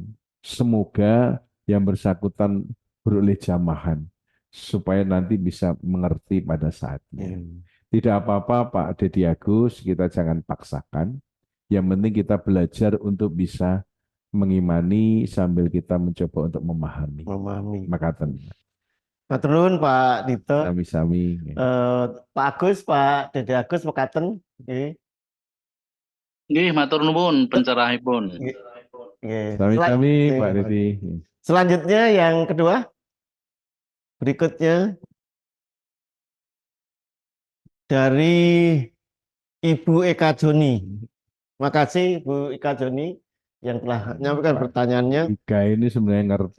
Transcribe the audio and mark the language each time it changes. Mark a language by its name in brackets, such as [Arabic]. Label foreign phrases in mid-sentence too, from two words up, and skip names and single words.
[Indonesian] Semoga yang bersangkutan beroleh jamahan supaya nanti bisa mengerti pada saatnya. Tidak apa-apa Pak Dedi Agus, kita jangan paksakan. Yang penting kita belajar untuk bisa mengimani sambil kita mencoba untuk memahami. [Javanese] Makatan. Matur nuwun Pak Dito. Sami-sami. Pak Agus, Pak Dede Agus mekaten. Nggih. Nggih, matur nuwun pencerahipun. Nggih. Sami-sami Pak Dedi. [Indonesian] Selanjutnya yang kedua. Berikutnya dari Ibu Eka Joni. Makasih Bu Eka Joni yang telah menyampaikan pertanyaannya. Ika ini sebenarnya ngerti,